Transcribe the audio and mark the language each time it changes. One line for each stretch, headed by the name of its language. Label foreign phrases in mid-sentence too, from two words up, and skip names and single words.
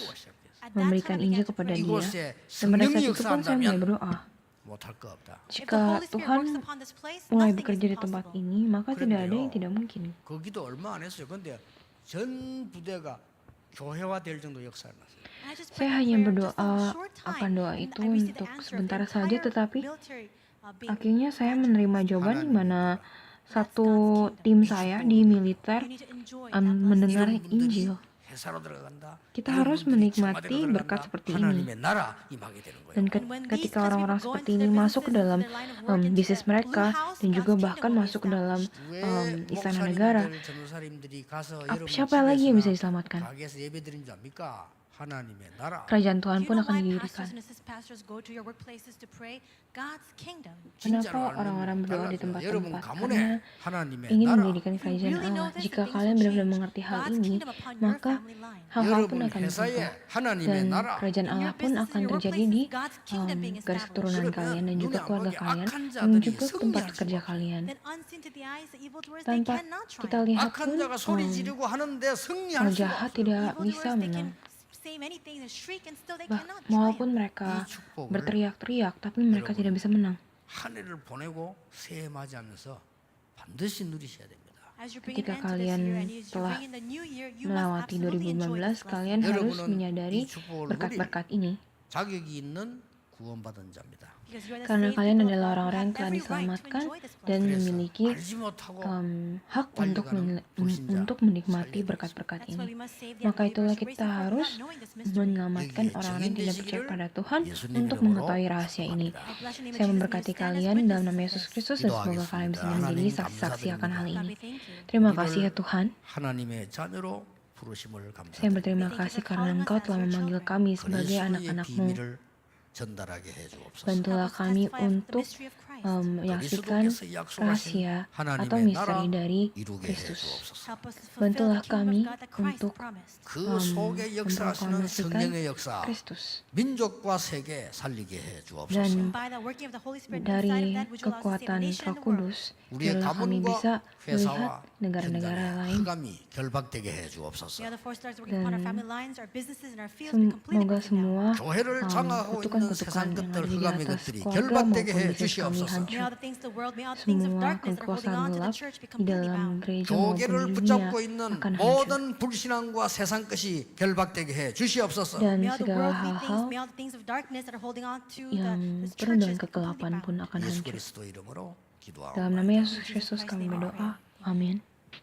Korean: 기도가 시작됐어요.
English: At that
Indonesian: memberikan
English: time, I
Indonesian: Injil
English: began to
Indonesian: kepada
English: pray.
Indonesian: dia.
Korean: 이곳에
Indonesian: Dan pada
Korean: 성령이
Indonesian: saat itu pun saya mulai
Korean: 역사한다면
Indonesian: berdoa,
Korean: 못할 거 없다.
English: If the
Indonesian: jika
English: Holy Spirit
Indonesian: Tuhan
English: works upon this place,
Indonesian: mulai
English: nothing
Indonesian: bekerja
English: is
Indonesian: di tempat
English: impossible.
Indonesian: ini, maka tidak ada yang
Korean: 그런데요.
Indonesian: tidak mungkin.
Korean: 거기도 얼마 안 했어요. 근데 전 부대가 교회화 될 정도 역사를 났어요.
English: And I just
Indonesian: Saya
English: prayed a
Indonesian: hanya
English: prayer
Indonesian: berdoa
English: just a short
Indonesian: akan
English: time,
Indonesian: doa
English: and
Indonesian: itu
English: I received the
Indonesian: untuk
English: answer of
Indonesian: sebentar
English: the
Indonesian: saja,
English: entire
Indonesian: tetapi
English: military, being
Indonesian: akhirnya saya
English: attached to
Indonesian: menerima
English: this.
Indonesian: jawaban di mana
English: That's
Indonesian: satu
English: God's
Indonesian: tim
English: kingdom.
Indonesian: saya di militer
English: You need to enjoy that blessing.
Indonesian: mendengar
Korean: 이런 분들이
Indonesian: Injil.
Korean: 회사로 들어간다.
Indonesian: Kita
Korean: 이런
Indonesian: harus
Korean: 분들이
Indonesian: menikmati
Korean: 청와대로 들어간다.
Indonesian: berkat seperti ini.
Korean: 하나님의 나라 임하게 되는 거예요.
Indonesian: Dan
English: And when these
Indonesian: ketika
English: kinds of
Indonesian: orang-orang
English: people go
Indonesian: seperti
English: into
Indonesian: ini
English: their
Indonesian: masuk ke
English: businesses,
Indonesian: dalam
English: their line of work, into
Indonesian: bisnis
English: their
Indonesian: mereka
English: blue house,
Indonesian: dan juga
English: God's
Indonesian: bahkan
English: kingdom will be
Indonesian: masuk ke dalam
English: established.
Korean: 왜
Indonesian: istana negara,
Korean: 목사님들, 전도사님들이 가서 여러분
Indonesian: siapa lagi yang bisa
Korean: 집에서나
Indonesian: diselamatkan?
Korean: 가게에서 예배드린 줄 압니까? 하나님의 나라.
Indonesian: Kerajaan Tuhan
English: You
Indonesian: pun
English: know
Indonesian: akan
English: why
Indonesian: didirikan.
English: pastors and assistant pastors go to your workplaces to pray? God's kingdom.
Indonesian: Kenapa orang-orang berdoa di
Korean: 여러분
Indonesian: tempat-tempat?
Korean: 가문에
Indonesian: Karena
Korean: 하나님의
Indonesian: ingin
Korean: 나라.
Indonesian: mendirikan
English: If you
Indonesian: kerajaan
English: really know
Indonesian: Allah.
English: this,
Indonesian: Jika
English: then things
Indonesian: kalian
English: will
Indonesian: benar-benar
English: change.
Indonesian: mengerti hal
English: God's
Indonesian: ini,
English: kingdom upon your
Indonesian: maka
English: family line.
Indonesian: hal-hal pun
Korean: 여러분
Indonesian: akan
Korean: 회사에
Indonesian: berubah.
Korean: 하나님의
Indonesian: Dan
Korean: 나라.
Indonesian: kerajaan
English: In your
Indonesian: Allah pun
English: business,
Indonesian: akan
English: in your
Indonesian: terjadi
English: workplaces,
Indonesian: di
English: God's kingdom being
Indonesian: garis
English: established.
Indonesian: keturunan
Korean: 그러면
Indonesian: kalian dan juga
Korean: 눈에 안
Indonesian: keluarga
Korean: 보이게
Indonesian: kalian
Korean: 악한
Indonesian: dan
Korean: 자들이
Indonesian: juga tempat
Korean: 승리할
Indonesian: kerja
Korean: 수가
Indonesian: kalian.
English: Then unseen to the eyes, the evildoers, they
Indonesian: Tanpa
English: cannot
Indonesian: kita
English: triumph.
Indonesian: lihat
Korean: 악한
Indonesian: pun
Korean: 자가 소리 지르고 하는데 승리할
Indonesian: orang
Korean: 수가
Indonesian: jahat
Korean: 없어요.
Indonesian: tidak
English: Evildoers,
Indonesian: bisa
English: they
Indonesian: menang.
English: can say many things and shriek and still they
Indonesian: Bah,
English: cannot
Indonesian: walaupun
English: triumph.
Indonesian: mereka
Korean: 이 축복을
Indonesian: berteriak-teriak, tapi mereka tidak bisa menang.
Korean: 한 해를 보내고 새해 맞이하면서 반드시 누리셔야 됩니다.
English: As you bring an
Indonesian: Ketika
English: end to this
Indonesian: kalian
English: year and as you
Indonesian: telah
English: bring in the new year, you must
Indonesian: Melewati
English: absolutely enjoy this
Indonesian: 2015, kalian
English: blessing.
Indonesian: harus
Korean: 여러분은
Indonesian: menyadari
Korean: 이 축복을 누리
Indonesian: berkat-berkat ini.
Korean: 자격이 있는 구원받은 자입니다.
Indonesian: Karena kalian adalah orang-orang yang telah diselamatkan dan memiliki
Korean: 알지 못하고
Indonesian: hak untuk menikmati berkat-berkat ini. Maka itulah kita harus menyelamatkan orang-orang yang tidak percaya pada Tuhan untuk mengetahui rahasia ini. Saya memberkati kalian dalam nama Yesus Kristus dan semoga kalian bisa menjadi saksi-saksi akan hal ini. Terima kasih ya Tuhan.
Korean: 하나님의 자녀로 부르심을
Indonesian: Saya
Korean: 감사드립니다.
Indonesian: berterima kasih karena Engkau telah memanggil kami sebagai
Korean: 그리스도의
Indonesian: anak-anak-Mu.
Korean: 비밀을 전달하게 해 주옵소서.
Indonesian: Bantulah kami untuk menyaksikan rahasia atau misteri dari
Korean: 이루게 해
Indonesian: Kristus.
Korean: 주옵소서.
Indonesian: Bantulah kami untuk
Korean: 그 속에 역사하시는
Indonesian: memproklamasikan
Korean: 성령의 역사,
Indonesian: Kristus.
Korean: 민족과 세계 살리게 해 주옵소서.
Indonesian: Dan dari kekuatan Roh Kudus,
Korean: 우리의
Indonesian: biarlah kami
Korean: 가문과
Indonesian: bisa melihat
Korean: 회사와
Indonesian: negara-negara
Korean: 현장의
Indonesian: lain.
Korean: 흑암이 결박되게 해 주옵소서.
Indonesian: Semoga semua
Korean: 교회를 장악하고 있는 세상
Indonesian: kutukan-kutukan yang
Korean: 것들,
Indonesian: ada di
Korean: 흑암의
Indonesian: atas
Korean: 것들이
Indonesian: keluarga
Korean: 결박되게
Indonesian: maupun
Korean: 해
Indonesian: bisnis kami
Korean: 주시옵소서.
Indonesian: hancur. Semua kekuasaan gelap di dalam gereja maupun
Korean: 교계를
Indonesian: di dunia
Korean: 붙잡고 있는
Indonesian: akan hancur.
Korean: 모든 불신앙과 세상 것이 결박되게 해 주시옵소서.
Indonesian: Dan segala hal yang penuh dengan kegelapan pun akan
Korean: 예수
Indonesian: hancur.
Korean: 그리스도 이름으로 기도하옵나이다.
Indonesian: Dalam nama Yesus Kristus kami berdoa. Amin.